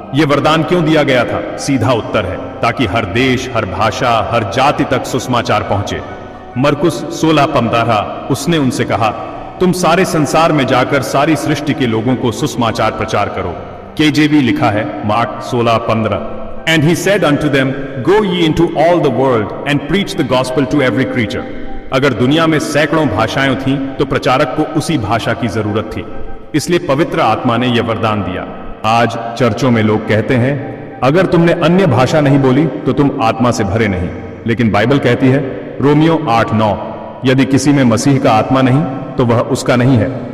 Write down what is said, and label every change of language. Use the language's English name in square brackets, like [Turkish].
[Hindi] यह वरदान क्यों दिया गया था? सीधा उत्तर है, ताकि हर देश, हर भाषा, हर जाति तक सुसमाचार पहुंचे। मरकुस 16:15। उसने उनसे कहा, तुम सारे संसार में जाकर सारी सृष्टि के लोगों को सुसमाचार प्रचार करो। KJV लिखा है mark 16:15। [English] And he said unto them, Go ye into all the world and preach the gospel to every creature. [Hindi] अगर दुनिया में सैकड़ों भाषाएं थीं तो प्रचारक को उसी भाषा की जरूरत थी, इसलिए पवित्र आत्मा ने यह वरदान दिया। आज चर्चों में लोग कहते हैं, अगर तुमने अन्य भाषा नहीं बोली तो तुम आत्मा से भरे नहीं, लेकिन बाइबल कहती है रोमियो 8:9, यदि किसी में मसीह का आत्मा नहीं तो वह उसका नहीं है।